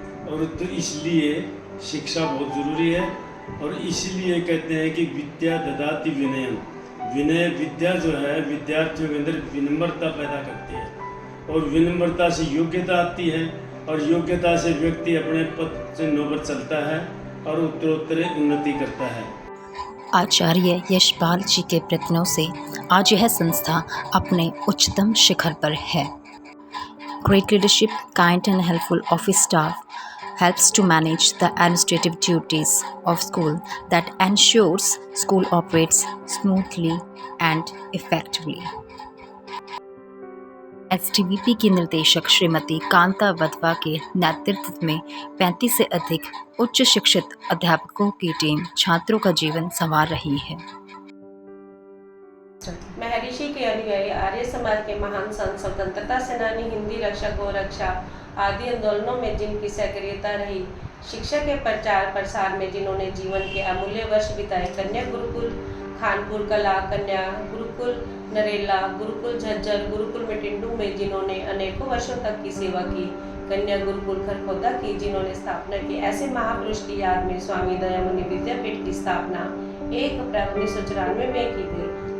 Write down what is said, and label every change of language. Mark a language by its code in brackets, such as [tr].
[hi] और तो इसलिए शिक्षा बहुत ज़रूरी है। और इसलिए कहते हैं कि [sa] विद्या ददाति विनयम, [hi] विनय विद्या जो है विद्यार्थियों के अंदर विनम्रता पैदा करती है और विनम्रता से योग्यता आती है और योग्यता से व्यक्ति अपने पद से नौबत चलता है और उत्तरोत्तर उन्नति करता है। आचार्य यशपाल जी के प्रयत्नों से आज यह संस्था अपने उच्चतम शिखर पर है। [en] Great leadership, kind and helpful office staff helps to manage the administrative duties of school that ensures school operates smoothly and effectively. [hi] STVP की निर्देशक श्रीमती कांता वधवा के नेतृत्व में 35 से अधिक उच्च शिक्षित अध्यापकों की टीम छात्रों का जीवन संवार रही है। महर्षि के अनुयायी आर्य समाज के महान संत, स्वतंत्रता सेनानी, हिंदी रक्षा, गोरक्षा आदि आंदोलनों में जिनकी सक्रियता रही, शिक्षा के प्रचार प्रसार में जिन्होंने जीवन के अमूल्य वर्ष बिताए, कन्या गुरुकुल खानपुर कला, कन्या गुरुकुल नरेला, गुरुकुल झज्जर, गुरुकुल मिटिंडू में जिन्होंने अनेकों वर्षों तक की सेवा की, कन्या गुरुकुल खरखोदा की जिन्होंने स्थापना की, ऐसे महापुरुष की याद में स्वामी दयामुनि विद्यापीठ की स्थापना 1 अप्रैल 1994 में की गई।